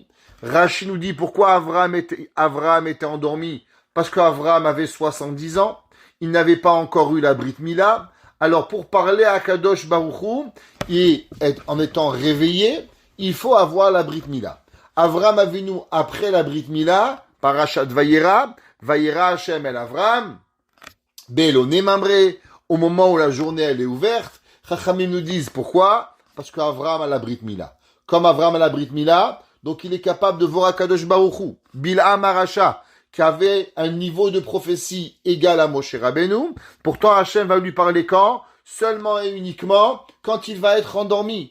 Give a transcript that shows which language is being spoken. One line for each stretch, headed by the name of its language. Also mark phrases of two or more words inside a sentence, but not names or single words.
French: Rashi nous dit pourquoi Avraham était endormi. Parce qu'Avraham avait 70 ans. Il n'avait pas encore eu la Brit Mila. Alors, pour parler à Kadosh Baruch Hu, et en étant réveillé, il faut avoir la Brit Mila. Avraham Avinu, après la Brit Mila,
Hebrew: פרשת וירא השם אל אברהם, באלוני ממרא,
French: au moment où la journée elle est ouverte, Chachamim nous disent pourquoi? Parce qu'Avraham a la Brit Mila. Comme Avraham a la Brit Mila, donc il est capable de voir Akadosh Baruch Hu, Bil'am Arasha, qui avait un niveau de prophétie égal à Moshe Rabbeinu. Pourtant Hachem va lui parler quand? Seulement et uniquement quand il va être endormi.